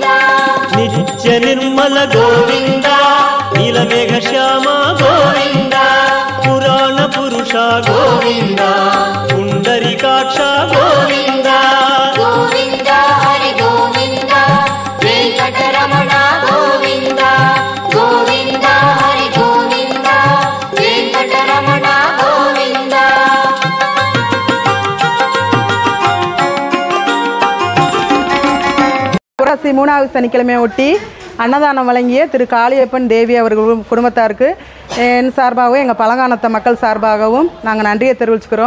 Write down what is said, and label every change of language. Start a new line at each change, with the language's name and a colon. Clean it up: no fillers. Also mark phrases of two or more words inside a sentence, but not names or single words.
Telugu: నిత్య నిర్మల గోవింద, నీలమేఘ శ్యామ గోవింద, పురాణ పురుష గోవింద, పుండరీకాక్ష గోవింద. గోవింద హరి గోవింద, వెంకటరమణ గోవింద. గోవింద హరి గోవింద, వెంకటరమణ గోవింద.
Tamil: புரசி 3வது சனிக்கிழமை ஒட்டி அன்னதானம் வழங்கிய திரு காளியப்பன் தேவி அவர்கள் குடும்பத்தாருக்கு என் சார்பாகவும் எங்கள் பழங்கானத்த மக்கள் சார்பாகவும் நாங்கள் நன்றியை தெரிவிச்சுக்கிறோம்.